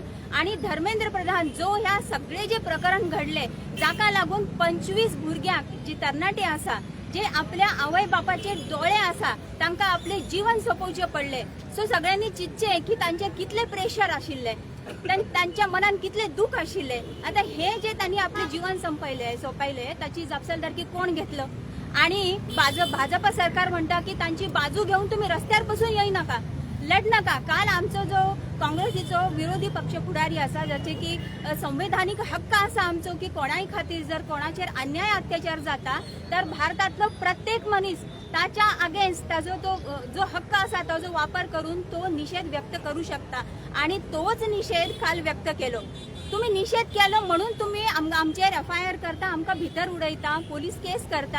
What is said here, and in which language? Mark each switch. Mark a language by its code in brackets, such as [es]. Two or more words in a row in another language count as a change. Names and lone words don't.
[kok] आणि धर्मेंद्र प्रधान जो ह्या सगळे जे प्रकरण घडले जाका लागून 25 भुरग्यांक जी तरणाटे आसा जे आपल्या आवय बापाचे डोळे आसा तांकां आपले जीवन सोंपोवचे पडले. सो सगळ्यांनी चिंतचे की तांचे कितले प्रेशर आशिल्ले. त्यांच्या मनात कितले दुःख आशिल्ले. [mr] आता हे जे त्यांनी आपले जीवन सोपायले त्याची जबाबदारी कोण घेतलं? आणि भाजप सरकार म्हणता की त्यांची बाजू घेऊन तुम्ही रस्त्यावर बसून येई नका, लढ नका. [kok] काल आमचो जो काँग्रेसीचो विरोधी पक्ष पुढारी असा ज्याचे की संवैधानिक हक्क असा आमचो की कोणाय खातीर जर कोणाचेर अन्याय अत्याचार जाता तर भारतातलो प्रत्येक मनीस ताच्या अगेन्स्ट ताजो तो जो हक्क असा ताजो वापर करून तो निषेध व्यक्त करू शकता. आणि तोच निषेध काल व्यक्त केलो. तुम्ही निषेध केलो म्हणून तुम्ही आमचेर FIR करता, आमकां भितर उडयता, पोलीस केस करता.